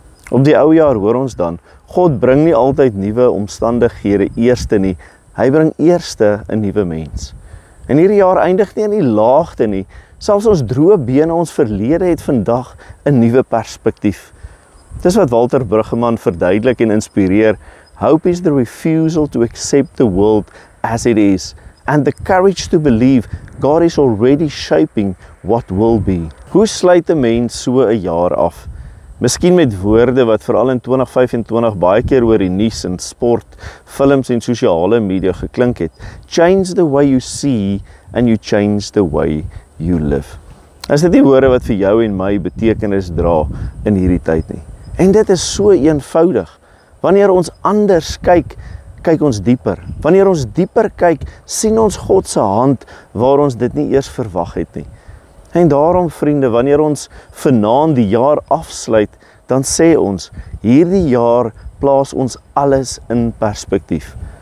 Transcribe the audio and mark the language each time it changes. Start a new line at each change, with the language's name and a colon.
Afrikaans: Op die ou jaar hoor ons dan, God bring nie altyd nuwe omstandighede eerste nie, hy bring eerste 'n nuwe mens. En hierdie jaar eindig nie in die laagte nie, selfs ons droë bene, ons verlede het vandag 'n nuwe perspektief. Dis wat Walter Bruggeman verduidelik en inspireer.
English: Hope is the refusal to accept the world as it is, and the courage to believe God is already shaping what will be.
Afrikaans: Hoe sluit 'n mens so 'n jaar af? Miskien met woorde wat veral in 2025 baie keer oor die nuus en sport, films en sosiale media geklink het.
English: Change the way you see and you change the way you live.
Afrikaans: Is dit nie woorde wat vir jou en my betekenis dra in hierdie tyd nie? En dit is so eenvoudig. Wanneer ons anders kyk, kyk ons dieper. Wanneer ons dieper kyk, sien ons God se hand waar ons dit nie eers verwag het nie. En daarom, vriende, wanneer ons vanaand die jaar afsluit, dan sê ons, hierdie jaar plaas ons alles in perspektief.